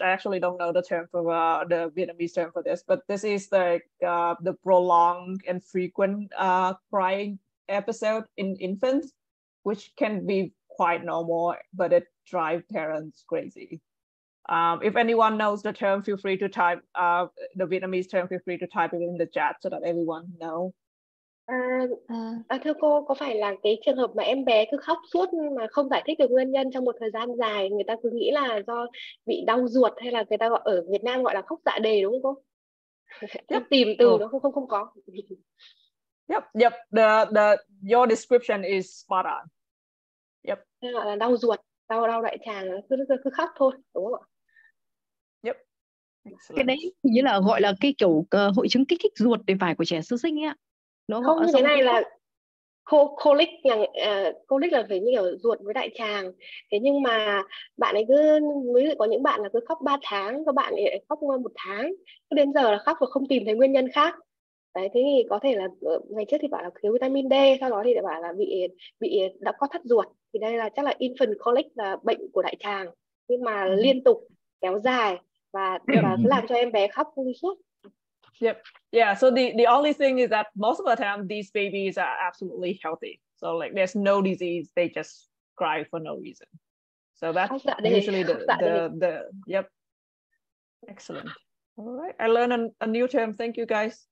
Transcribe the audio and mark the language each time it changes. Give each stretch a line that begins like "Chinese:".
English: I actually don't know the term for the Vietnamese term for this, but this is the prolonged and frequent crying episode in infants, which can be quite normal, but it drives parents crazy. If anyone knows the term, feel free to type the Vietnamese term. Feel free to type it in the chat so that everyone know.
Vietnamese: Thưa cô, có phải là cái trường hợp mà em bé cứ khóc suốt mà không giải thích được nguyên nhân trong một thời gian dài, người ta cứ nghĩ là do bị đau ruột, hay là người ta gọi ở Việt Nam gọi là khóc dạ đề, đúng không cô? Em tìm từ nó không có.
English: Yep. Your description is spot on. Yep.
Vietnamese: Gọi là đau ruột, đau đại tràng, cứ khóc thôi, đúng không ạ? Yep. Cái đấy hình như là gọi là cái kiểu hội chứng kích thích ruột để phải của trẻ sơ sinh ấy ạ. Nó không, như thế này là colic là phải như kiểu ruột với đại tràng. Thế nhưng mà bạn ấy cứ, ví dụ có những bạn là cứ khóc 3 tháng, các bạn ấy khóc 1 tháng, đến giờ là khóc và không tìm thấy nguyên nhân khác. Đấy, thế thì có thể là ngày trước thì bảo là thiếu vitamin D, sau đó thì lại bảo là bị đã có thắt ruột. Thì đây là chắc là infant colic, là bệnh của đại tràng, nhưng mà liên tục kéo dài và cứ làm cho em bé khóc suốt.
English: Yep. Yeah. So the only thing is that most of the time these babies are absolutely healthy. So like there's no disease, they just cry for no reason. So that's usually the yep. Excellent. All right. I learned a new term. Thank you guys.